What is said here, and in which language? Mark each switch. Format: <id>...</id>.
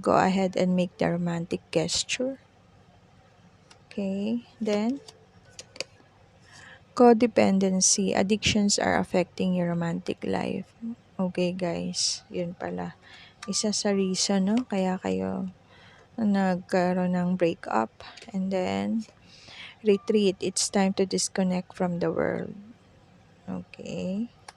<en>Go ahead and make the romantic gesture. Okay, then codependency. Addictions are affecting your romantic life.</en> <tl>Okay guys, yun pala. Isa sa reason, no? Kaya kayo nagkaroon ng breakup.</tl> <en>And then, retreat. It's time to disconnect from the world. Okay.</en>